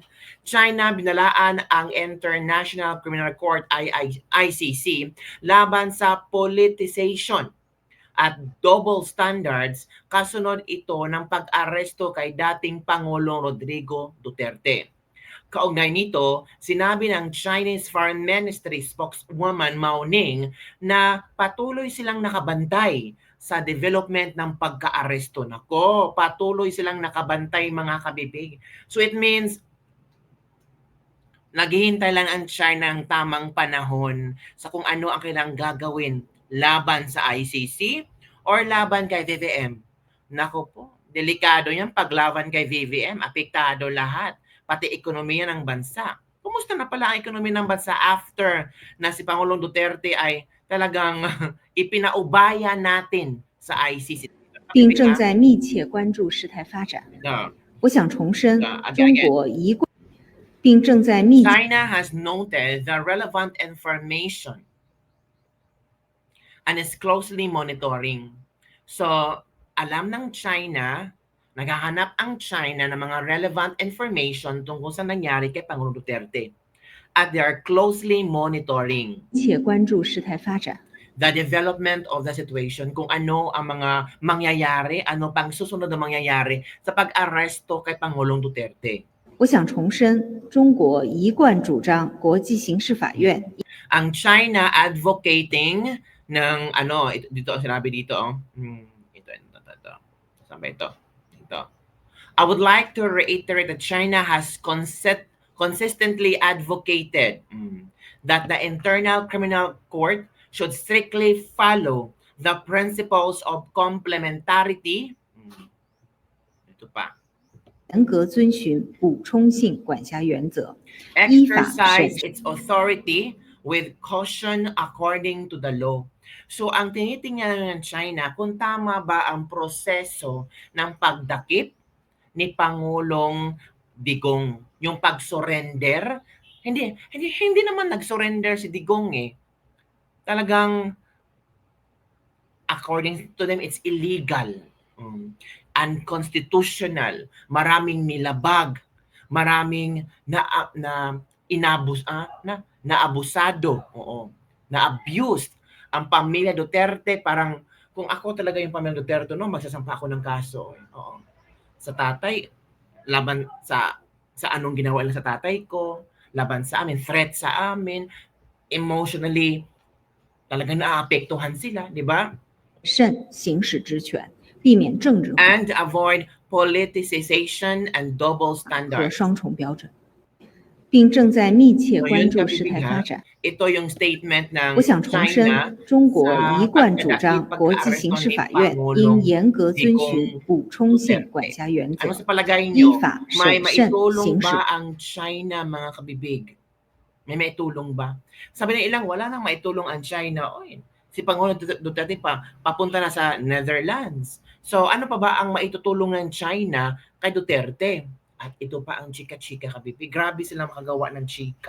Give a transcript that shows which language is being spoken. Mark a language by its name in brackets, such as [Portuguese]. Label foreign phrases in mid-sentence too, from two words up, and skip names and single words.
[Filipino] China binalaan ang International Criminal Court ICC laban sa politicization at [English] double standards [Filipino] kasunod ito ng pag-aresto kay dating Pangulong Rodrigo Duterte. Kaugnay nito, sinabi ng [English] Chinese Foreign Ministry spokeswoman [Filipino] Mao Ning na patuloy silang nakabantay sa development ng pagka-aresto. Nako, patuloy silang nakabantay mga kabibig. [English] So it means [Filipino] naghihintay lang ang China ng tamang panahon sa kung ano ang kailangang gagawin laban sa ICC or laban kay VVM. Nako po, delikado yan paglaban kay VVM, apektado lahat, pati ekonomiya ng bansa. Kumusta na pala ang ekonomiya ng bansa after na si Pangulong Duterte ay talagang ipinaubaya natin sa ICC? [Chinese] 并正在密切关注事态发展。我想重申，中国一贯并正在密切。 [English] China has noted the relevant information and is closely monitoring. [Filipino] So, alam ng China, naghahanap ang China ng mga [English] relevant information [Filipino] tungkol sa nangyari kay Pangulong Duterte. [English] At they are closely monitoring [Chinese] 切关注事态发展。 [English] the development of the situation, [Filipino] kung ano ang mga mangyayari, ano pang susunod na mangyayari sa pag-aresto kay Pangulong Duterte. [Chinese] 我想重申，中国一贯主张国际刑事法院。 [Filipino] Ang China advocating ng ano, dito sinabi dito, ito. Saan ba ito? Ito. [English] I would like to reiterate that China has consistently advocated that the Internal Criminal Court should strictly follow the principles of complementarity. [Filipino] Ito pa. [Chinese] 严格遵循补充性管辖原则， [English] Exercise its authority with caution according to the law. [Filipino] So, ang tinitingnan ng China, kung tama ba ang proseso ng pagdakip ni Pangulong Digong, yung pag-surrender. Hindi naman nag-surrender si Digong eh. Talagang, [English] according to them, it's illegal. Unconstitutional. [Filipino] Maraming nilabag. Maraming naabusado. Oo. Na-abused. Ang pamilya Duterte, parang kung ako talaga yung pamilya Duterte, no, magsasampa ako ng kaso. Oo. Sa tatay, laban sa anong ginawa nila sa tatay ko, laban sa amin, threat sa amin, emotionally, talagang naaapektuhan sila, di ba? [Chinese] 慎行使职权，避免政治化 [English] And avoid politicization and double [Chinese] 和 [English] standards. [Chinese] 双重标准，并正在密切 [Filipino] So, [Chinese] 关 [Filipino] yun [Chinese] 注事 [Filipino] kabibig [Chinese] 态 [Filipino] ha. [Chinese] 发展。 [Filipino] Ito yung statement ng [Chinese] 我想重 [Filipino] China [Chinese] 申，中国 [Filipino] sa [Chinese] 一贯主 [Filipino] pagdakip [Chinese] 张国际 [Filipino] pag-aresto [Chinese] 刑事 [Filipino] ni [Chinese] 法院应 [Filipino] Pangulong [Chinese] 严格遵 [Filipino] Digong [Chinese] 循补充性管 [Filipino] Duterte. [Chinese] 辖原 [Filipino] Ano [Chinese] 则， [Filipino] sa palagay [Chinese] 依 [Filipino] nyo? [Chinese] 法 [Filipino] May [Chinese] 审慎 [Filipino] maitulong [Chinese] 行使 [Filipino] ba ang China, mga kabibig? May maitulong ba? Sabi ng ilang, wala nang maitulong ang China. Oy, si Pangulong Duterte papunta na sa Netherlands. So ano pa ba ang maitutulong ng China kay Duterte? At ito pa ang chika-chika, kabibig. Grabe sila makagawa ng chika.